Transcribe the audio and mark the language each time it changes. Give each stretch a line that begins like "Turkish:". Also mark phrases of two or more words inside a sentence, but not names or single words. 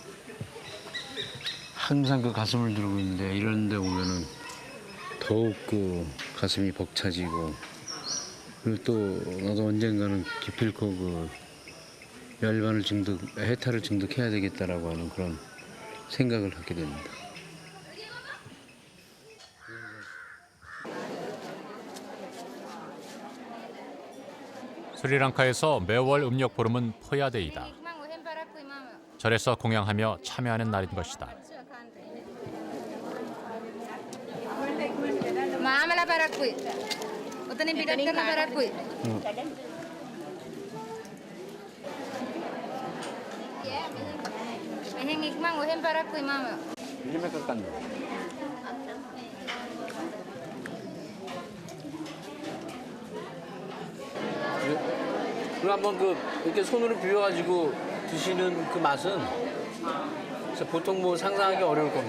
Korean: 항상 그 가슴을 들고 있는데 이런 데 오면은 더욱 그 가슴이 벅차지고 그리고 또 나도 언젠가는 기필코 그 열반을 해탈을 증득해야 되겠다라고 하는 그런 생각을 하게 됩니다. 스리랑카에서 매월 음력 보름은 포야데이다. 절에서 공양하며 참여하는 날인 것이다.
Sinhala: මාමලා පරක්කුයි. ඔතනින් පිටත් කරන පරක්කුයි. මෙහෙන් ඉක්මන් ඔහෙන් පරක්කුයි මාමා.
Korean: 밀리메터 깐다. 그리고 한번 이렇게 손으로 비벼가지고 드시는 그 맛은 진짜 보통 상상하기 어려울 겁니다.